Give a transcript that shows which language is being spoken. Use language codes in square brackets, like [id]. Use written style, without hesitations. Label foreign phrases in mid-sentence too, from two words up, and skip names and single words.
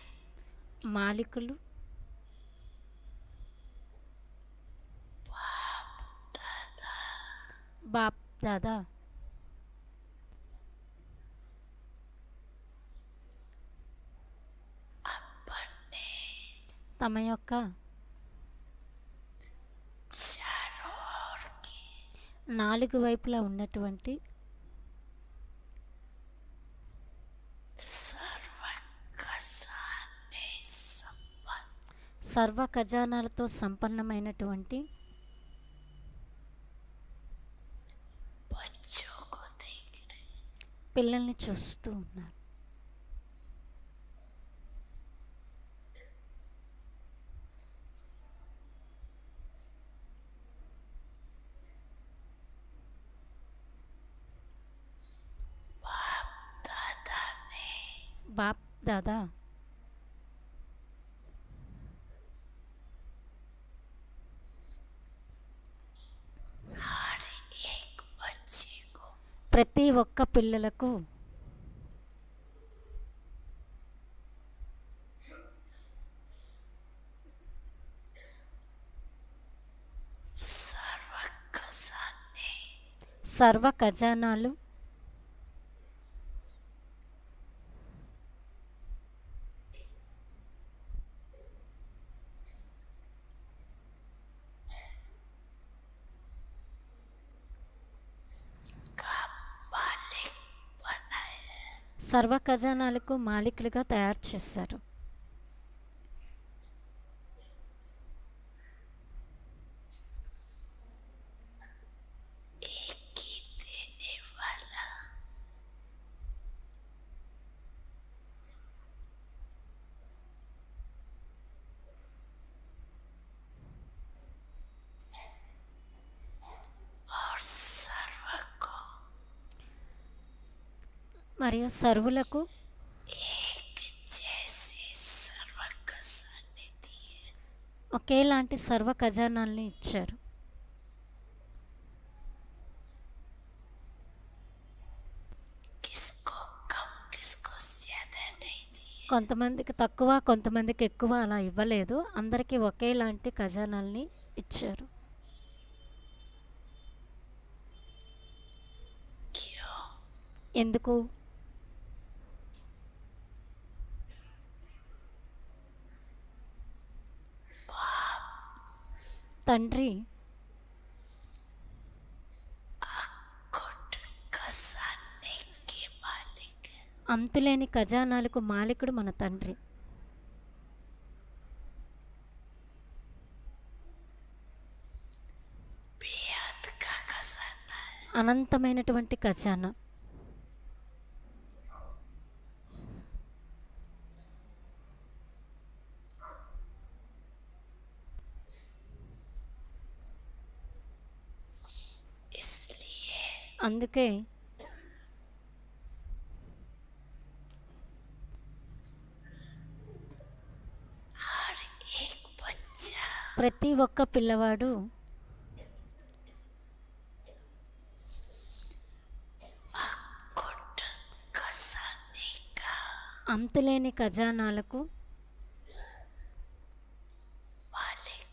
[te] మాలికులు బాప్ దాదా [hi] अपने [te] తమ యొక్క [hi] चारों ओर की [te] నాలుగు వైపులా ఉన్నటువంటి [hi] सर्व खजाने संपन्न [te] సర్వ ఖజానాలతో సంపన్నమైనటువంటి [hi] बच्चों को देख रहे [te] పిల్లల్ని చూస్తూ ఉన్నారు. [hi] दादा ने [te] బాప్ దాదా [hi] हर एक बच्चे को [te] ప్రతి ఒక్క పిల్లలకు [hi] सर्व खजाने [te] సర్వ ఖజానాలు [hi] का मालिक बनाए [te] సర్వ ఖజానాలకు మాలికులుగా తయారు చేశారు. [hi] एक ही देने वाला और सर्व को [te] మరియు సర్వులకు [hi] एक जैसे सर्व खजाने दिए [te] ఒకేలాంటి సర్వ ఖజానాల్ని ఇచ్చారు. [hi] किसको कम किसको ज्यादा नहीं दिए [te] కొంతమందికి తక్కువ కొంతమందికి ఎక్కువ అలా ఇవ్వలేదు. అందరికీ ఒకేలాంటి ఖజానాల్ని ఇచ్చారు. [hi] क्यों [te] ఎందుకు? తండ్రి [hi] खुद खजाने के मालिक है [te] అంతులేని ఖజానాలకు మాలికుడు మన తండ్రి. [hi] बेहद का खजाना है [te] అనంతమైనటువంటి ఖజానా. [hi] इसलिए [te] అందుకే [hi] हर एक बच्चा [te] ప్రతి ఒక్క పిల్లవాడు [hi] खुद खजाने का [te] అంతులేని ఖజానాలకు [hi] मालिक